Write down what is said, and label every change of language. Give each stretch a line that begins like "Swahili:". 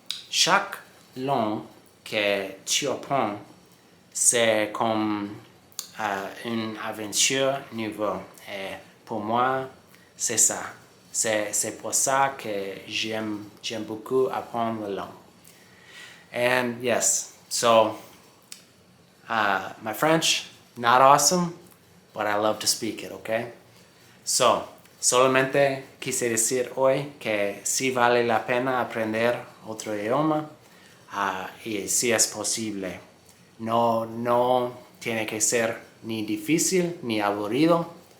French: Chaque langue que tu apprends, c'est comme une aventure nouvelle. Et pour moi, c'est ça. C'est pour ça que j'aime beaucoup apprendre la langue.
English: And yes, so my French, not awesome, but I love to speak it, okay?
Spanish: So, solamente quise decir hoy que sí vale la pena aprender otro idioma y sí es posible. No tiene que ser ni difícil ni aburrido.